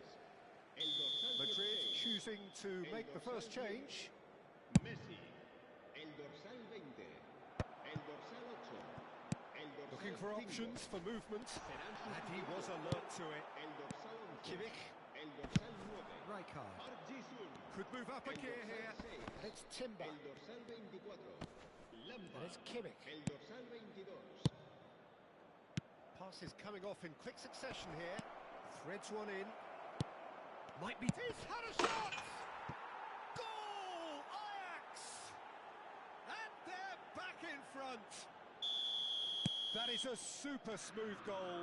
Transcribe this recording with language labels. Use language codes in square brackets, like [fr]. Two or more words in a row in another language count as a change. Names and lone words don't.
[es] El dorsal Madrid 16, [en] choosing to [es] el [en] make the first [es] dorsal 10, [en] change. [es] Messi. El dorsal 20. El dorsal 8. El dorsal [en] Looking for [es] 5. [en] options for movement. [es] Serán [en] And he was [es] sustituidos. [en] alert to it. [es] El dorsal 11. Kimmich. El dorsal 9. Rijkaard. Park Ji-sung. [en] Could move up a [es] El [en] gear [es] dorsal [en] here. [es] 6. [en] And it's Timber. [es] El dorsal 24. [en] And [es] Lampard. [en] it's Kimmich. [es] El dorsal 22. [en] Passes coming off in quick succession here. Threads one in. Might be... He's had a shot! Goal! Ajax! And they're back in front. That is a super smooth goal.